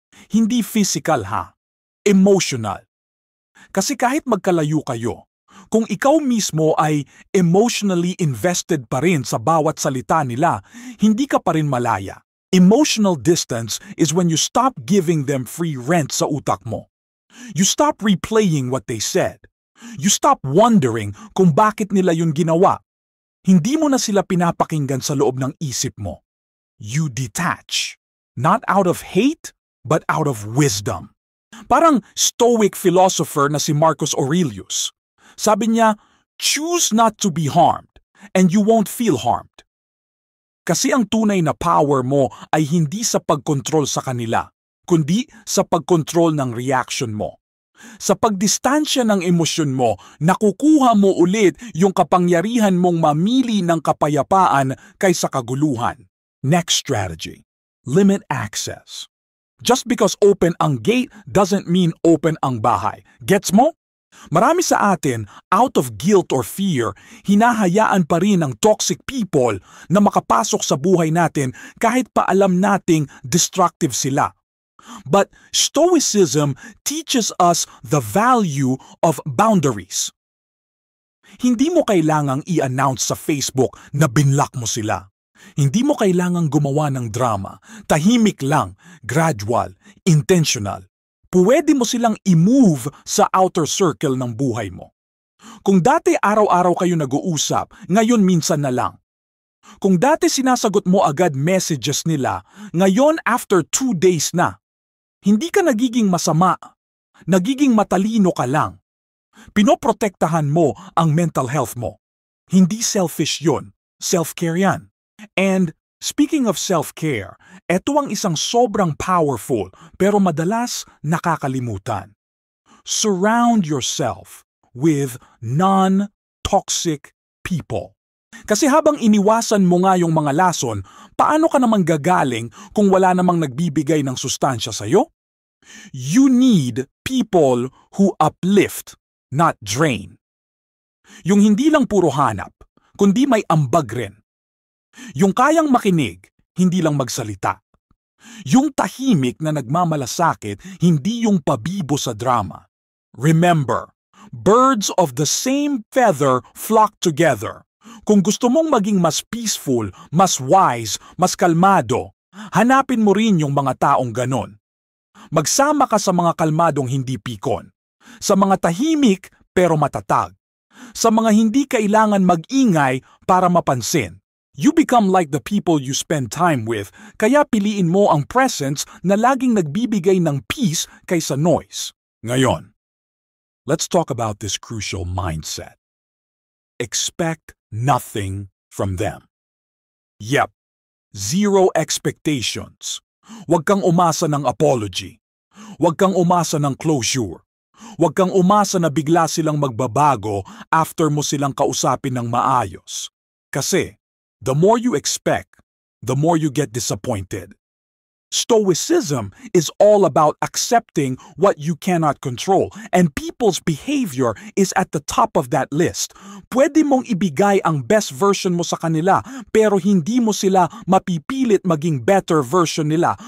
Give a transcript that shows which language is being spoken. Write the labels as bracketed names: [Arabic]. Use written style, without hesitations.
[Filipino] Hindi physical ha, emotional. Kasi kahit magkalayo kayo, kung ikaw mismo ay emotionally invested pa rin sa bawat salita nila, hindi ka pa rin malaya. [English] Emotional distance is when you stop giving them free rent [Filipino] sa utak mo. [English] You stop replaying what they said. You stop wondering [Filipino] kung bakit nila yun ginawa. Hindi mo na sila pinapakinggan sa loob ng isip mo. [English] You detach. Not out of hate, but out of wisdom. Parang stoic philosopher na si Marcus Aurelius. [Filipino] Sabi niya, [English] choose not to be harmed, and you won't feel harmed. [Filipino] Kasi ang tunay na power mo ay hindi sa pagkontrol sa kanila, kundi sa pagkontrol ng reaction mo. Sa pagdistansya ng emosyon mo, nakukuha mo ulit yung kapangyarihan mong mamili ng kapayapaan kaysa kaguluhan. [English] Next strategy, limit access. Just because open ang gate doesn't mean open ang bahay. Gets mo? [Filipino] Marami sa atin, [English] out of guilt or fear, [Filipino] hinahayaan pa rin ng toxic people na makapasok sa buhay natin kahit pa alam nating destructive sila. [English] But Stoicism teaches us the value of boundaries. [Filipino] Hindi mo kailangang i-announce sa Facebook na binlock mo sila. Hindi mo kailangang gumawa ng drama. Tahimik lang, gradual, intentional. Pwede mo silang i-move sa outer circle ng buhay mo. Kung dati araw-araw kayo nag-uusap, ngayon minsan na lang. Kung dati sinasagot mo agad messages nila, ngayon after 2 days na, hindi ka nagiging masama, nagiging matalino ka lang. Pinoprotektahan mo ang mental health mo. Hindi selfish yun, self-care yan. [English] And speaking of self-care, [Filipino] eto ang isang sobrang powerful pero madalas nakakalimutan. [English] Surround yourself with non-toxic people. [Filipino] Kasi habang iniwasan mo nga yung mga lason, paano ka naman gagaling kung wala namang nagbibigay ng sustansya sa'yo? [English] You need people who uplift, not drain. [Filipino] Yung hindi lang puro hanap, kundi may ambag rin. Yung kayang makinig, hindi lang magsalita. Yung tahimik na nagmamalasakit, hindi yung pabibo sa drama. [English] Remember, birds of the same feather flock together. [Filipino] Kung gusto mong maging mas peaceful, mas wise, mas kalmado, hanapin mo rin yung mga taong ganon. Magsama ka sa mga kalmadong hindi pikon, sa mga tahimik pero matatag, sa mga hindi kailangan mag-ingay para mapansin. [English] You become like the people you spend time with, [Filipino] kaya piliin mo ang presence na laging nagbibigay ng peace kaysa noise. [English] Ngayon, let's talk about this crucial mindset. Expect nothing from them. Yep, zero expectations. [Filipino] Huwag kang umasa ng apology. Huwag kang umasa ng closure. Huwag kang umasa na bigla silang magbabago after mo silang kausapin ng maayos. [English] Kasi, the more you expect, the more you get disappointed. Stoicism is all about accepting what you cannot control, and people's behavior is at the top of that list. [Filipino] Pwede mong ibigay ang best version mo sa kanila, pero hindi mo sila mapipilit maging better version nila.